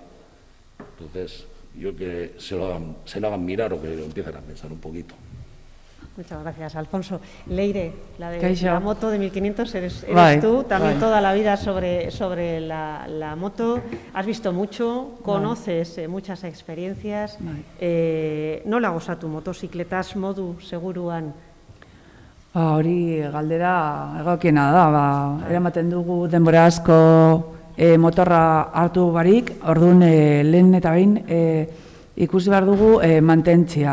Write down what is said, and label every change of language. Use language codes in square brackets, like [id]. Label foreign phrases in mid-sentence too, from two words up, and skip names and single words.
[es] Entonces, yo que se lo hagan mirar o que lo empiecen a pensar un poquito. Muchas gracias, Alfonso. Leire, la moto de 1500 eres tú, también toda la vida sobre la moto. Has visto mucho, conoces muchas experiencias. [eu] Nola gozatu motozikletaz modu seguruan? Hori galdera egokiena da, eramaten dugu denbora asko motorra hartu barik, orduan lehen eta behin ikusi behar dugu mantentzia.